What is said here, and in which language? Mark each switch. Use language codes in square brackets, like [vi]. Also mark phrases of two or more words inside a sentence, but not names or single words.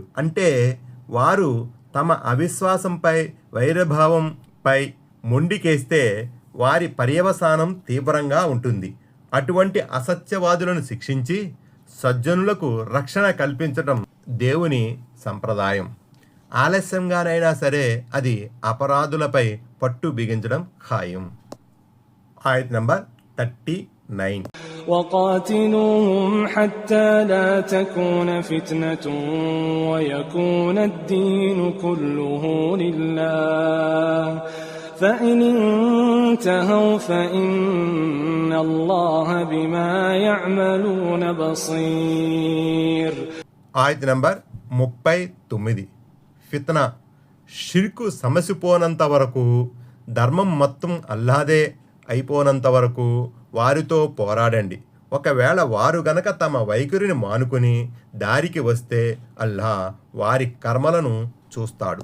[te] అంటే వారు తమ అవిశ్వాసంపై, వైరభావంపై మొండికేస్తే వారి పర్యవసానం తీవ్రంగా ఉంటుంది. అటువంటి అసత్యవాదులను శిక్షించి సజ్జనులకు రక్షణ కల్పించడం దేవుని సంప్రదాయం. ఆలస్యంగానైనా సరే అది అపరాధులపై పట్టు బిగించడం ఖాయం. ఆయత్ నంబర్ 39. [ar] وقاتلوهم حتى لا تكون فتنة ويكون الدين كله لله فإن انتهوا فإن الله بما يعملون بصير. [te] ఆయత్ నంబర్ 39. ఫిత్నా, షిర్కు సమసిపోనంత వరకు, ధర్మం మొత్తం అల్లాదే అయిపోనంత వరకు వారితో పోరాడండి. ఒకవేళ వారు గనక తమ వైఖరిని మానుకొని దారికి వస్తే అల్లా వారి కర్మలను చూస్తాడు.